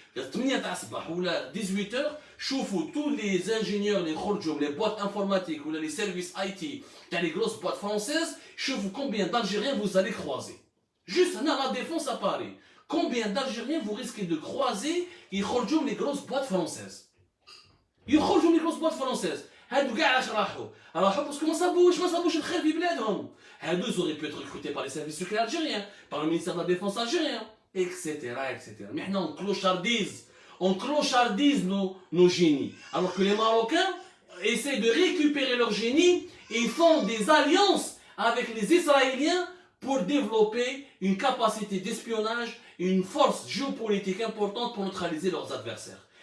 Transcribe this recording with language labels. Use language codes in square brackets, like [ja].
[fr] 18h, شوفوا tous les ingénieurs, les boîtes informatiques ou les services IT, les grosses boîtes françaises, شوفوا combien d'Algériens vous allez croiser. Juste à la défense à Paris. Combien d'Algériens vous risquez de croiser يخرجوا les grosses boîtes françaises. يخرجوا les grosses boîtes françaises. [ar] هادو كاع علاش راحوا [fr] parce que [ar] ما صابوش الخير في بلادهم. [fr] هادو ils auraient pu être recrutés par les services secrets algériens, par le ministère de la Défense algérien, etc. Mais maintenant on clochardise nos génies. Alors que les Marocains essaient de récupérer leur génie et ils font des alliances avec les Israéliens pour développer une capacité d'espionnage et une force géopolitique importante pour neutraliser leurs adversaires.